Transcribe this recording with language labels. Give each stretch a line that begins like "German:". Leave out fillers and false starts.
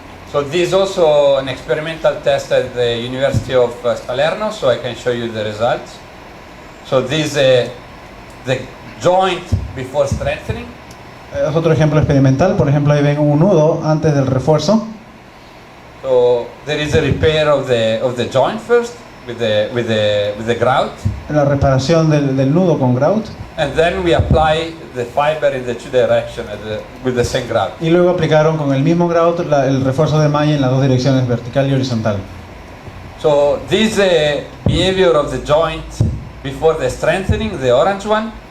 English: So this is also an experimental test at the University of Salerno, so I can show you the results. So this the joint before strengthening.
Spanish: Es otro ejemplo experimental. Por ejemplo, ahí ven un nudo antes del refuerzo.
English: So there is a repair of the joint first. with the grout,
Spanish: La reparación del nudo con grout
English: and then we apply the fiber in the two direction with the same grout.
Spanish: y luego aplicaron con el mismo grout el refuerzo de malla en las dos direcciones, vertical y horizontal.
English: So this behavior of the joint before the strengthening, the orange one.